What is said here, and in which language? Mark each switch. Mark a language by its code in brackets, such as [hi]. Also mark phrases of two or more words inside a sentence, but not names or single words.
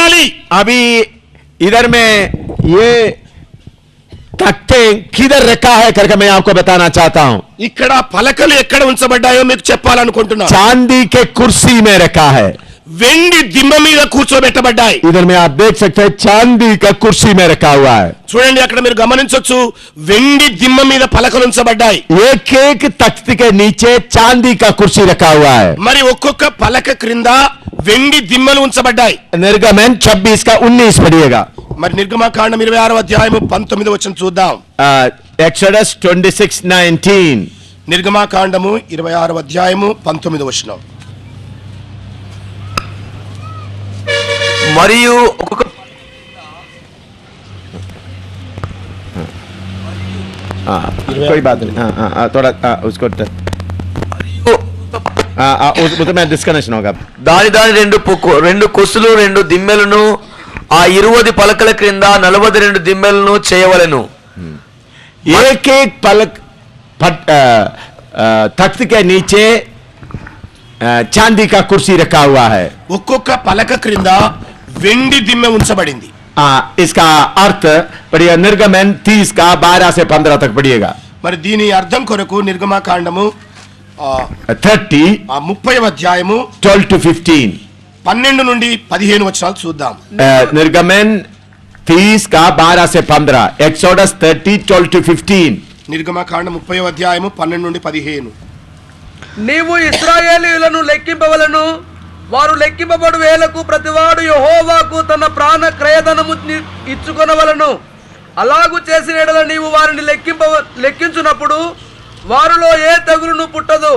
[te] ఉన్నాయి. [hi] अभी इधर में ये तख्ते किधर रखा है करके मैं आपको बताना चाहता हूं. [te] ఇక్కడ పలకలు ఎక్కడ ఉంచబడ్డాయో మీకు చెప్పాలనుకుంటున్నాను. [hi] चांदी के कुर्सी में रखा है. [te] వెండి దిమ్మ మీద కూర్చోబెట్టబడ్డాయి. [hi] इधर में आप देख सकते हैं चांदी का कुर्सी में रखा हुआ है. [te] చూడండి అక్కడ మీరు గమనించొచ్చు వెండి దిమ్మ మీద పలకలు ఉంచబడ్డాయి. [hi] एक एक तख्त के नीचे चांदी का कुर्सी रखा हुआ है. [te] మరి ఒక్కొక్క పలక క్రింద వెండి దిమ్మలు ఉంచబడ్డాయి. [hi] निर्गमन 26 का 19 पढ़िएगा. [te] మరి నిర్గమకాండం 26వ అధ్యాయం 19వ వచనం చూద్దాం. [en] Exodus 26:19. [te] నిర్గమకాండము 26వ అధ్యాయము 19వ వచనం. మరియు [hi] कोई बात नहीं. थोड़ा उसको उसमें डिस्कनेक्शन होगा. [te] దాని రెండు కొసులు 2 దిమ్మెలను ఆ 20 పలకల క్రింద 42 దిమ్మెలను చేయవలెను. [hi] एक एक पलक तख्त के नीचे चांदी का कुर्सी रखा हुआ है. [te] ఒక్కొక్క పలక క్రింద వెండి దిమ్మె ఉంచబడింది. [hi] इसका अर्थ पढ़िए निर्गमन 30 का 12 से 15 तक पढ़िएगा. [te] మరి దీని అర్థం కొరకు నిర్గమకాండము 30 30వ అధ్యాయము [en] 12 to 15. [te] 12 నుండి 15 వచనాలు చూద్దాం. [hi] निर्गमन 30 का 12 से 15. [en] Exodus 30 12 to 15. [te] నిర్గమకాండం 30వ అధ్యాయము 12 నుండి 15. నీవు ఇశ్రాయేలీయులను లెక్కింపవలను. వారు లెక్కింపబడు వేలకు ప్రతివాడు యెహోవాకు తన ప్రాణ క్రయధనము ఇచ్చుకొనవలను. అలాగు చేసిన యెడల నీవు వారిని లెక్కించునప్పుడు వారిలో ఏ తెగులును పుట్టదు.